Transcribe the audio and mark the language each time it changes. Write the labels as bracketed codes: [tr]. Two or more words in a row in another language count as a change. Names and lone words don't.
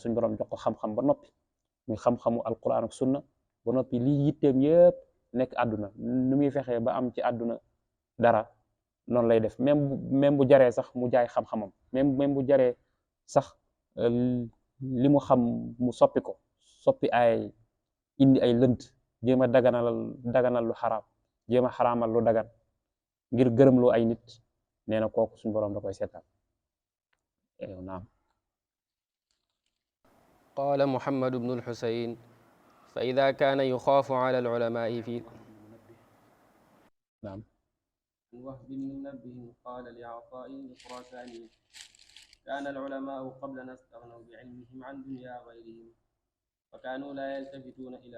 [wo] suñ borom jox ko xam-xam ba noppi, muy xam-xamu alquran ak sunna ba noppi lii yitteem yépp nekk àdduna, nu muy fexee ba am ci àdduna dara noonu lay def, même bu jaree sax mu jaay xam-xamam, même bu jaree sax li mu xam mu soppi ay indi ay lënt jéem a daganal lu xaraam jéem a xaraamal lu dagan ngir gërëmloo ay nit nee na kooku suñu boroom da koy seetaan naam. [ar] قال محمد بن الحسين فإذا كان يخاف على العلماء في نعم. وهب بن منبه قال لعطاء الخراساني كان العلماء قبلنا استغنوا بعلمهم عن دنيا غيرهم فكانوا لا يلتفتون إلى